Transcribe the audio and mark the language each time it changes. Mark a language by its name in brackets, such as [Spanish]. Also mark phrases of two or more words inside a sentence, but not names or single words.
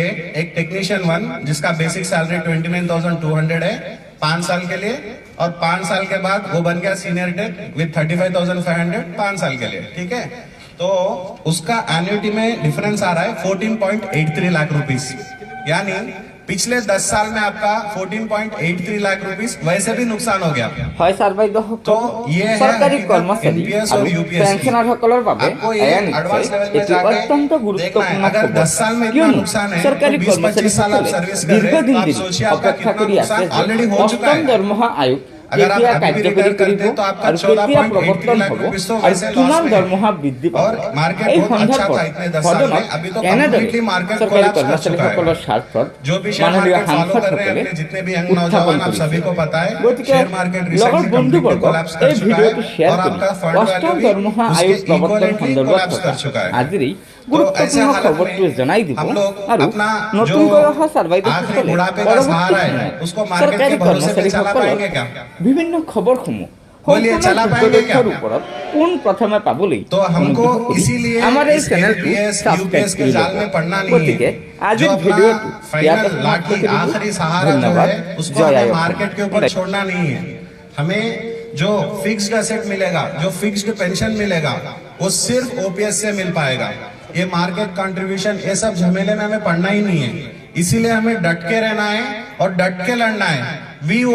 [Hindi] एक टेक्नीशियन 1 जिसका [English] basic salary [Hindi] 29,200 है 5 साल के लिए, और 5 साल के बाद वो बन गया [English] senior tech with [Hindi] 35,500 5 साल के लिए, ठीक है। तो उसका एन्युटी में डिफरेंस आ रहा है 14.83 लाख रुपीस। यानी पिछले 10 साल में आपका 14.83 लाख रुपीस वैसे भी नुकसान हो गया। [Assamese] হয় সার্ভাইভ [Hindi] तो ये है [Assamese] সরকারি কর্মচারী [Hindi] NPS और [Assamese] আৰু [Hindi] UPS [Assamese] পেনশনাৰসকলৰ বাবে [Hindi] आपको ये [Assamese] আইন [English] advance level [Hindi] में [Assamese] এটি [Hindi] जाके [Assamese] অত্যন্ত [Hindi] देखना है। [Assamese] গুৰুত্বপূৰ্ণ [Hindi] अगर [Assamese] খবৰ [Hindi] 10 साल में इतना [Assamese] কিয়নো [Hindi] नुकसान है [Assamese] চৰকাৰী [Hindi] तो 20-25 साल आप सर्विस कर रहे हैं, [Assamese] দীৰ্ঘদিন [Hindi] तो आप [Assamese] ধৰি [Hindi] सोचिए आपका [Assamese] অপেক্ষা [Hindi] कितना [Assamese] কৰি আছে [Hindi] नुकसान [Assamese] যে [Hindi] ऑलरेडी हो चुका [Assamese] অষ্টম [Hindi] है। [Assamese] দৰমহা আয়োগ [Hindi] अगर आप [Assamese] কেতিয়া [Hindi] अभी भी [Assamese] কাৰ্যকৰী [Hindi] रिटायर [Assamese] কৰিব [Hindi] करते तो आपका [Assamese] আৰু কেতিয়া [Hindi] 14.83 [Assamese] প্ৰৱৰ্তন [Hindi] लाख [Assamese] হ'ব [Hindi] रुपीस तो [Assamese] আৰু [Hindi] वैसे लॉस [Assamese] কিমান [Hindi] में [Assamese] দৰমহা [Hindi] है। [Assamese] বৃদ্ধি [Hindi] और [Assamese] পাব [Hindi] मार्केट [Assamese] এই [Hindi] बहुत अच्छा [Assamese] সন্দৰ্ভত [Hindi] था इतने 10 साल [Assamese] সদনত [Hindi] में, अभी तो [Assamese] কেনেদৰে [English] completely market [Assamese] চৰকাৰী [Hindi] कोलैप्स कर चुका [Assamese] কৰ্মচাৰীসকলৰ [Hindi] है। [Assamese] স্বাৰ্থত [Hindi] जो भी शेयर [Assamese] মাননীয় [English] market follow [Hindi] कर रहे हैं [Assamese] সাংসদসকলে [Hindi] अपने जितने भी यंग [Assamese] উত্থাপন [Hindi] नौजवान, आप [Assamese] কৰিছে। [Hindi] सभी को पता है [Assamese] গতিকে [English] share market [Assamese] লগৰ [English] recently completely [Assamese] বন্ধুবৰ্গ [Hindi] कोलैप्स [Assamese] এই [Hindi] कर चुका है [Assamese] ভিডিঅ'টো শ্বেয়াৰ [Hindi] और [Assamese] কৰি [Hindi] आपका फंड [Assamese] অষ্টম [Hindi] वैल्यू [Assamese] দৰমহা [Hindi] भी [Assamese] আয়োগ [Hindi] उसके [Assamese] প্ৰৱৰ্তন [Hindi] इक्वलेंटली [Assamese] সন্দৰ্ভত [Hindi] कोलैप्स कर चुका है। [Assamese] আজিৰ এই [Hindi] तो ऐसे [Assamese] গুৰুত্বপূৰ্ণ [Hindi] हालत [Assamese] খবৰটোৱে জনাই দিব [Hindi] हम लोग [Assamese] আৰু [Hindi] अपना [Assamese] নতুনকৈ অহা [Hindi] जो [Assamese] চাৰ্ভাইভাৰসকলে [Hindi] आखिरी बुढ़ापे का [Assamese] পৰৱৰ্তী [Hindi] सहारा है [Assamese] সময়ত [Hindi] उसको मार्केट [Assamese] চৰকাৰী [Hindi] के भरोसे पे चला [Assamese] কৰ্মচাৰীসকলৰ [Hindi] पाएंगे क्या? [Assamese] বিভিন্ন খবৰসমূহ [Hindi] बोलिए, चला पाएंगे क्या? [Assamese] তথ্যৰ ওপৰত পোন প্ৰথমে পাবলৈ [Hindi] तो हमको [Assamese] অনুগ্ৰহ কৰি [Hindi] इसीलिए [Assamese] আমাৰ এই [Hindi] इस [Assamese] চেনেলটো [Hindi] NPS, [Assamese] সাবস্ক্ৰাইব [Hindi] UPS के [Assamese] কৰি [Hindi] जाल [Assamese] ল'ব। [Hindi] में पड़ना नहीं [Assamese] গতিকে [Hindi] है। [Assamese] আজিৰ [Hindi] जो अपना [Assamese] ভিডিঅ'টো ইয়াতে [Hindi] फाइनल [Assamese] সমাপ্ত [Hindi] लाठी [Assamese] কৰিব। [Hindi] आखिरी सहारा जो [Assamese] ধন্যবাদ। [Hindi] है उसको [Assamese] জয় [Hindi] हमें [Assamese] আই অসম। [Hindi] मार्केट के ऊपर छोड़ना नहीं है। हमें जो [English] fixed asset [Hindi] मिलेगा, जो [English] fixed pension [Hindi] मिलेगा, वो सिर्फ ओपीएस से मिल पाएगा। ये [English] market contribution, [Hindi] ये सब झमेले में हमें पढ़ना ही नहीं है। इसीलिए हमें डट के रहना है और डट के लड़ना है।